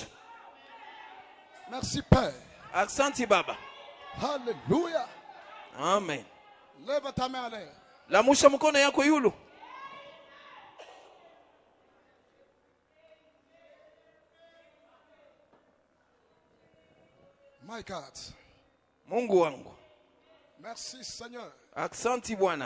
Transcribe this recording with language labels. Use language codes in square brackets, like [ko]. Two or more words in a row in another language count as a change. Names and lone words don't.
[fr] Merci Père. [sw] Aksanti Baba. [fr] Alléluia. Amen. Lève ta main à l'air. [sw] Lamusha mkono yako yulu. [en] My God. [sw] Mungu wangu. [fr] Merci Seigneur. [sw] Aksanti Bwana.